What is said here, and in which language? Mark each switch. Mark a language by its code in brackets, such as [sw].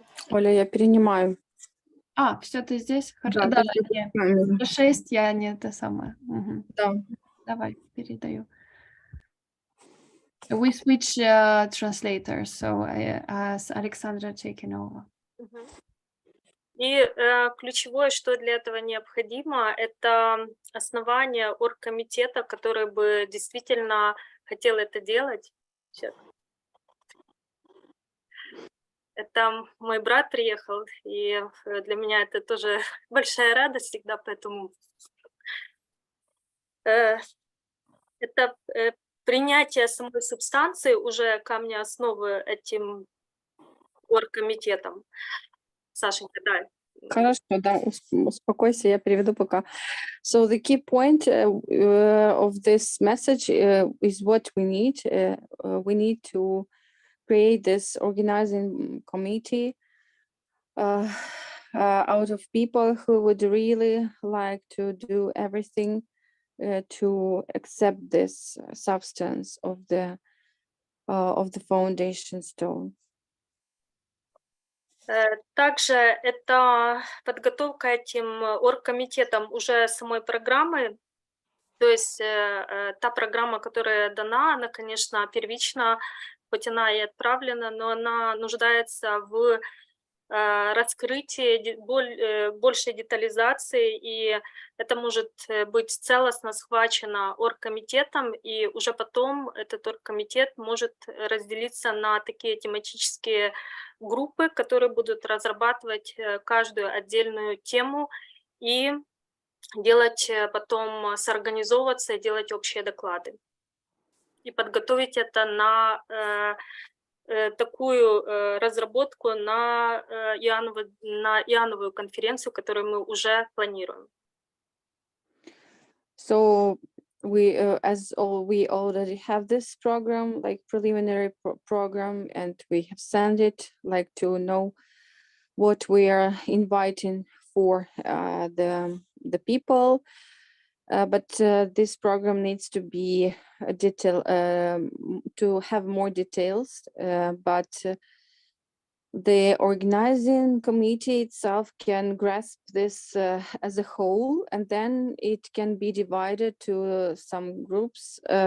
[ru] Оля, я перенимаю. Все, ты здесь? Хорошо. Да, ты нет. камеру. 6 я не это самое. Угу. Да. Давай, передаю. [en] We switch translators, so as Alexandra taking over. [ru] И ключевое, что для этого необходимо, это основание оргкомитета, который бы действительно хотел это делать. Сейчас. Это мой брат приехал, и для меня это тоже большая радость всегда, поэтому это принятие самой субстанции, уже камня основы этим оргкомитетом. Сашенька, да. Хорошо, да, успокойся, я переведу пока. [en] So the key point of this message is what we need. We need to create this organizing committee out of people who would really like to do everything to accept this substance of the foundation stone. [ru] Также это подготовка этим оргкомитетом уже самой программы. То есть та программа, которая дана, она, конечно, первична, хоть она и отправлена, но она нуждается в раскрытии, большей детализации, и это может быть целостно схвачено оргкомитетом, и уже потом этот оргкомитет может разделиться на такие тематические группы, которые будут разрабатывать каждую отдельную тему и делать потом, соорганизовываться и делать общие доклады. И подготовить это на такую разработку на Иоанновую конференцию, которую мы уже планируем. [en] So we already have this program, like preliminary program, and we have sent it, like, to know what we are inviting for the people. But this program needs to be a detail, to have more details, but the organizing committee itself can grasp this as a whole, and then it can be divided to some groups,